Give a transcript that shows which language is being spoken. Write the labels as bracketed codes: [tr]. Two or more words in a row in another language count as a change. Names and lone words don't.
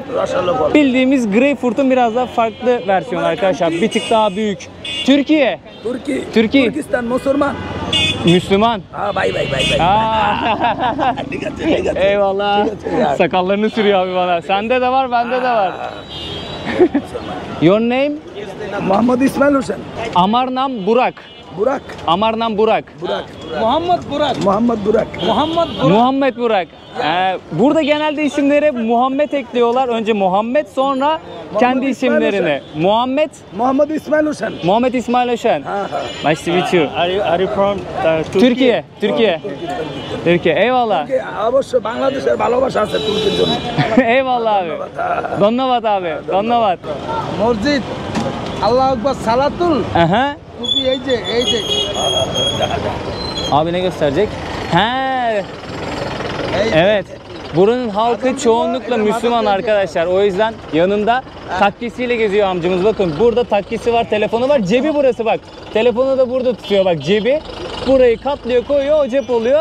[tr] Bildiğimiz Greyfurt'un biraz daha farklı versiyonu arkadaşlar. Bir tık daha büyük. Türkiye. Türkistan Müslüman. Müslüman. Bay. Eyvallah. Sakallarını sürüyor abi bana. Sende de var, bende de var. [en] Your name? Muhammed İsmail Hüseyin. [bn] আমার নাম Burak. আমার নাম Burak. [tr] Muhammed Burak. Burada genelde isimlere Muhammed ekliyorlar. Önce Muhammed, sonra kendi isimlerini. Muhammed İsmail Hüseyin. [en] Nice to meet you. Are you from [tr] Türkiye. Eyvallah. [bn] অবশ্যই বাংলাদেশের ভালোবাসা আছে তুর্কির জন্য। [tr] Eyvallah abi. Donnavat abi. Donnavat. [bn] মসজিদ [ar] الله أكبر صلاة Aha. [bn] টুপি এই যে [tr] Abi ne gösterecek? He. Evet. Buranın halkı çoğunlukla Müslüman arkadaşlar. O yüzden yanında takkisiyle geziyor amcamız. Bakın burada takkisi var, telefonu var. Cebi burası bak. Telefonu da burada tutuyor bak, cebi. Burayı katlıyor, koyuyor, o cep oluyor.